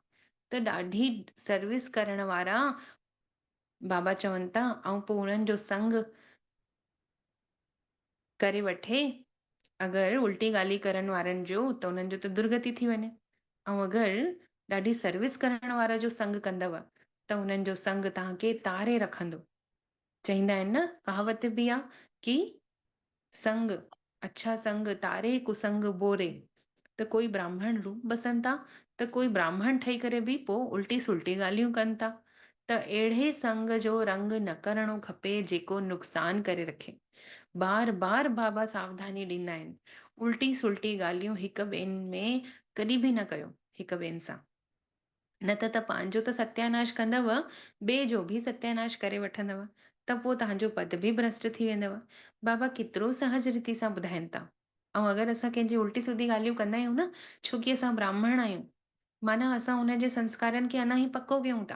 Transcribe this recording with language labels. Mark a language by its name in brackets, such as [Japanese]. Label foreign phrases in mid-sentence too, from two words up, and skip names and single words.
[Sindhi] त ॾाढी सर्विस करण वारा बाबा चवनि था ऐं पोइ हुननि जो संग करे वठे। अगरि उल्टी ॻाल्हि करण वारनि जो त उन्हनि जो त दुर्गति थी वञे। ऐं अगरि ॾाढी सर्विस करण वारा जो संग कंदव त हुननि जो संग तव्हांखे तारे रखंदो। चवंदा आहिनि न, कहावत बि आहे कि संग अच्छा संग तारे कुसंग बोरे। त कोई ब्राह्मण रूप बसनि था, त कोई ब्राह्मण ठही करे बि पोइ उल्टी सुल्टी ॻाल्हियूं कनि था। त अहिड़े संग जो रंग न करणो खपे जेको नुक़सान करे रखे। बार बार बाबा सावधानी ॾींदा आहिनि, उल्टी सुल्टी ॻाल्हियूं हिक ॿिए में कॾहिं बि न कयो, हिक ॿिए सां। न त पंहिंजो त सत्यानाश कंदव, ॿिए जो बि सत्यानाश करे वठंदव, त पोइ तव्हांजो पद बि भ्रष्ट थी वेंदव। बाबा केतिरो सहज रीति सां ॿुधाइनि था। ऐं अगरि असां कंहिंजी उल्टी सिधी ॻाल्हियूं कंदा आहियूं न, छोकी असां ब्राह्मण आहियूं, माना असां हुनजे संस्कारनि खे अञा ई पको कयूं था।